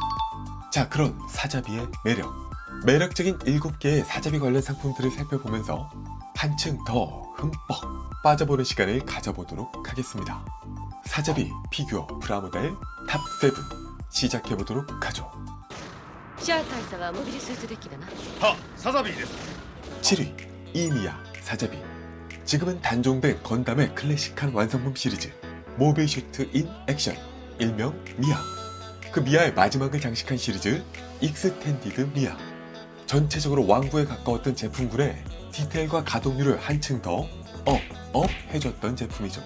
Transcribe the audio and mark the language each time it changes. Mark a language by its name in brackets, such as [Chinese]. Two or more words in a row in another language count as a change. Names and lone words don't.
[Korean] 자, 그런 사자비의 매력적인 7개의 사자비 관련 상품들을 살펴보면서 한층 더 흠뻑 빠져보는 시간을 가져보도록 하겠습니다. 사자비 피규어 프라모델 탑7 시작해보도록 하죠. [Japanese] シャア大佐はモビルスーツデッキだな。は、サザビーです。 [Korean] 7위 이미야 사자비. 지금은 단종된 건담의 클래식한 완성품 시리즈 모빌 슈트 인 액션, 일명 미아. 그 미아의 마지막을 장식한 시리즈 익스텐디드 미아. 전체적으로 완구에 가까웠던 제품군의 디테일과 가동률을 한층 더 업 해줬던 제품이죠.